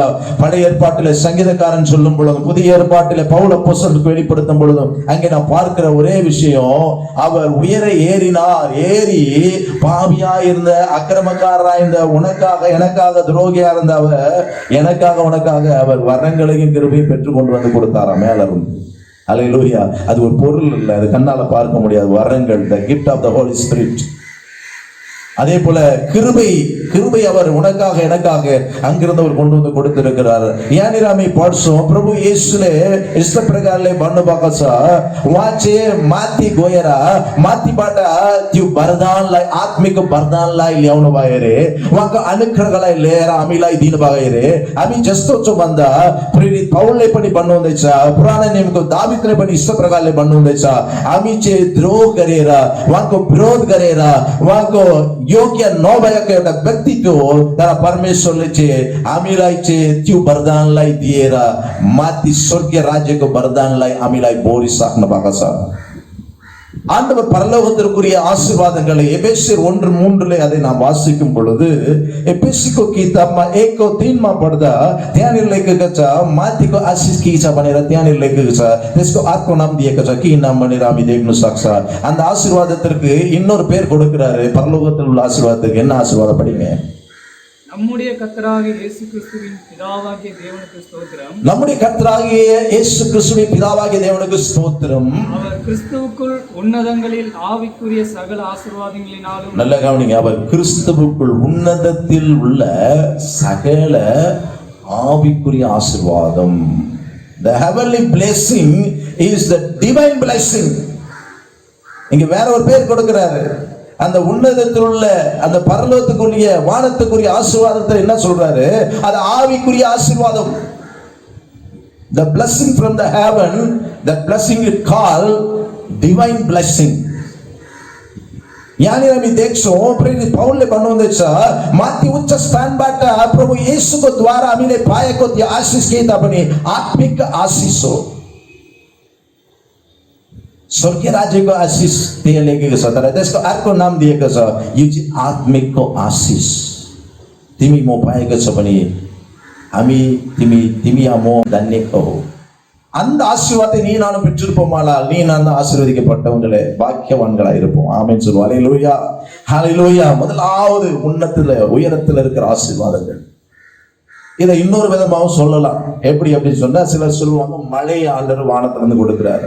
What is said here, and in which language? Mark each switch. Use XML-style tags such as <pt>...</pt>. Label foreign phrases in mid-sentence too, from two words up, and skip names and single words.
<ta>பழைய ஏற்பாட்டிலே சங்கீதக்காரன் சொல்லும் பொழுதும் புதிய ஏற்பாட்டிலே பவுல் அப்போஸ்தலனுக்கு வெளிப்படுத்தும் பொழுதும் அங்கே நான் பார்க்கிற ஒரே விஷயம், அவர் உயர ஏறினார். ஏறி பாவியா இருந்த, அக்கிரமக்காரரா இருந்த, உனக்காக எனக்காக துரோகியா இருந்த அவர், எனக்காக உனக்காக அவர் வரங்களையும் கிருபையும் பெற்றுக் கொண்டு வந்து கொடுத்தாராம் மேல இருந்து. அல்லேலூயா. அது ஒரு பொருள் இல்லை, அது கண்ணால பார்க்க முடியாது. வரங்கள்,</ta> <en>the gift of the Holy Spirit.</en> <ta>அதே போல கிருபை அவர் உனக்காக எனக்காக அங்கிருந்து அவர் கொண்டு வந்து கொடுத்திருக்கிறார்.</ta> <ne>यानी हामी पढ्छौँ प्रभु येशूले यस्तो प्रकारले भन्नुभएको छ, उहाँ चाहिँ माथि गएर माथिबाट त्यो वरदानलाई, आत्मिक वरदानलाई ल्याउनु भयो रे, उहाँको अनुग्रहलाई लिएर हामीलाई दिनुभयो रे। हामी जस्तो छौँ भन्दा प्रेरित पौलले पनि भन्नुहुँदैछ, पुरानो नियमको दावीदले पनि यस्तो प्रकारले भन्नुहुँदैछ, हामी चाहिँ द्रोह गरेर, उहाँको विरोध गरेर, उहाँको योग्य नभएको एउटा व्यक्तित्व हो, तर परमेश्वरले चाहिँ हामीलाई चाहिँ त्यो वरदानलाई दिएर माथि स्वर्गीय राज्यको वरदानलाई हामीलाई बोरिसक्नु भएको छ।</ne> <ta>ஆண்டவர் பரலோகத்திற்குரிய ஆசீர்வாதங்களை எபேசியர் 1:3 அதை நாம் வாசிக்கும் பொழுது,</ta> <ne>एफेसीको किताबमा 1:3 मा पढ्दा त्यहाँनिर लेखेको छ, माथिको आशीष के छ भनेर त्यहाँनिर लेखेको छ। त्यसको अर्को नाम दिएको छ, के नाम भनेर हामी देख्न सक्छ।</ne> <ta>அந்த ஆசீர்வாதத்திற்கு இன்னொரு பேர் கொடுக்கிறாரு. பரலோகத்தில் உள்ள ஆசீர்வாதத்துக்கு என்ன ஆசீர்வாதம் படிங்க? நம்முடைய கர்த்தராகிய இயேசு கிறிஸ்துவின் பிதாவாகிய தேவனுக்கு ஸ்தோத்திரம். நம்முடைய கர்த்தராகிய இயேசு கிறிஸ்துவின் பிதாவாகிய தேவனுக்கு ஸ்தோத்திரம். அவர் கிறிஸ்துவுக்குள் உன்னதங்களில் ஆவிக்குரிய சகல ஆசீர்வாதங்களினாலும். நல்ல கவனிங்க, அவர் கிறிஸ்துவுக்குள் உன்னதத்தில் உள்ள சகல ஆவிக்குரிய ஆசீர்வாதம்.</ta> <en>The heavenly blessing is the divine blessing.</en> <ta>இங்க வேற ஒரு பேர் கொடுக்கிறாரு. அந்த உன்னதத்தில் உள்ள அந்த பரலோகத்துக்குரிய வானத்துக்குரிய ஆசீர்வாதத்தை என்ன சொல்றாரு? அது ஆவிக்குரிய ஆசீர்வாதம்.</ta> <en>The blessing from the heaven, that blessing is called divine blessing.</en> <ne>यानी हामी देख्छौँ प्रेरित पौलले भन्नुहुँदैछ, माथि उच्च स्थानबाट प्रभु येशूको द्वारा हामीले पाएको त्यो आशीष के तापनि आत्मिक आशीष हो। स्वर्गीय राज्यको आशीष त्यहाँ लेखेको छ, तर त्यसको अर्को नाम दिएको छ, यो चाहिँ आत्मिकको आशीष। तिमी म पाएको छ भने हामी तिमी म धन्यको हो।</ne> <ta>அந்த ஆசீர்வாதத்தை நீ நானும் பெற்றிருப்போமானால் நீ நான் ஆசீர்வதிக்கப்பட்டவங்களே, பாக்கியவான்களா இருப்போம். ஆமென் சொல்லுவோம். ஹல்லேலூயா, ஹல்லேலூயா. முதலாவது உயரத்தில் இருக்கிற ஆசீர்வாதங்கள். இதை இன்னொரு விதமாகவும் சொல்லலாம். எப்படி அப்படின்னு சொன்னா, சிலர் சொல்லுவாங்க மழை ஆண்டவர் வானத்திலிருந்து கொடுக்கிறாரு.</ta>